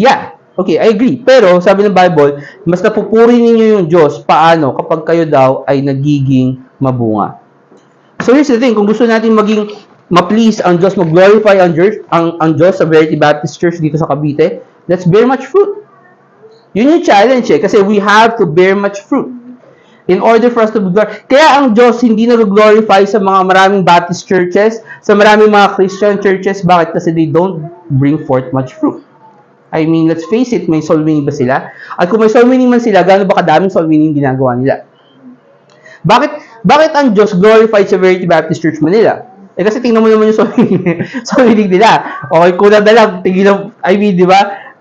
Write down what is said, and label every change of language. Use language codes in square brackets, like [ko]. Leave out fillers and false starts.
[tl] Yeah, okay, I agree. Pero, sabi ng Bible, mas napupuri ninyo yung Diyos, paano kapag kayo daw ay nagiging mabunga. So, here's the thing, kung gusto natin maging ma-please ang Diyos, mag-glorify ang Diyos sa Verity Baptist Church dito sa Cavite, let's bear much fruit. [en] Yun yung challenge kasi we have to bear much fruit in order for us to be glorified. [tl] Kaya ang Diyos hindi nag-glorify sa mga maraming Baptist churches, sa maraming mga Christian churches. Bakit? [en] Kasi they don't bring forth much fruit. I mean, let's face it, may soul winning ba sila? [tl] At kung may soul winning man sila, gaano ba kadaming soul winning ginagawa nila? Bakit ang Diyos glorified sa Verity Baptist Church Manila? Kasi tingnan mo naman yung soul winning nila. Okay, kulang na lang. I mean, di ba?